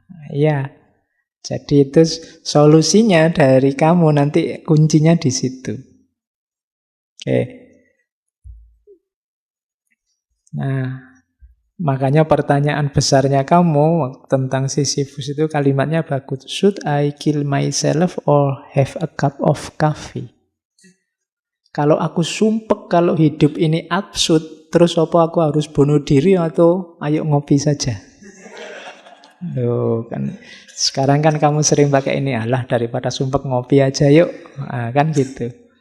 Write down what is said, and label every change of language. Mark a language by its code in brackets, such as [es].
[id] Ya. Jadi itu solusinya dari kamu, nanti kuncinya di situ. Oke. Nah, makanya pertanyaan besarnya kamu tentang Sisyphus itu kalimatnya bagus. [en] Should I kill myself or have a cup of coffee? [id] Kalau aku sumpek kalau hidup ini absurd, terus apa aku harus bunuh diri atau ayo ngopi saja? Loh, kan sekarang kan kamu sering pakai ini, alah daripada sumpek ngopi aja yuk. Nah, kan gitu.